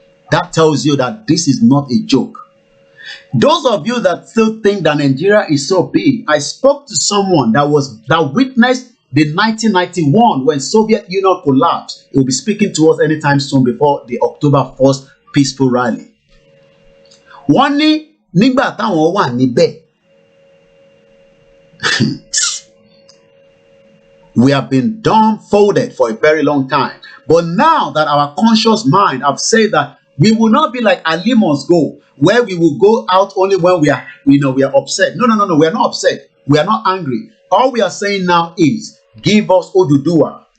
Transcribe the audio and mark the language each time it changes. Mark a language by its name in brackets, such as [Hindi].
[English] That tells you that this is not a joke. Those of you that still think that Nigeria is so big, I spoke to someone that witnessed the 1991 when Soviet Union collapsed. He will be speaking to us anytime soon before the October 1st peaceful rally. [Yoruba] Wọ́n ní nígbà táwọn wà níbẹ̀. [English] We have been dumbfounded for a very long time. But now that our conscious mind have said that we will not be like Ali must go, where we will go out only when we are upset. No, we are not upset. We are not angry. All we are saying now is, give us Oduduwa.